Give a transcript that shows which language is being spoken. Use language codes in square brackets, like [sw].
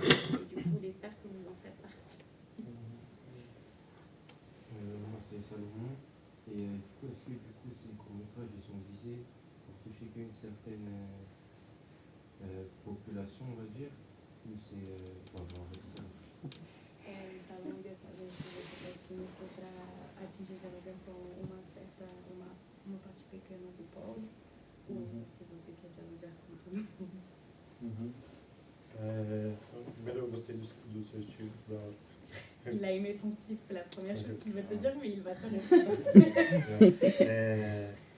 [fr] Et du coup, il espère que vous en faites partie. Moi c'est Salomon, et du coup est-ce que ces courts-métrages ils sont visés pour toucher qu'une certaine population, on va dire, ou c'est genre [pt] Salomon quer saber se você faz filme para atingir de alguém com uma parte pequena do povo, ou se você quer dialogar com todo mundo. Primeiro eu gostei do seu estilo, da hora. [fr] Il a aimé ton style, c'est la première chose qu'il va te dire, mais il va te répondre.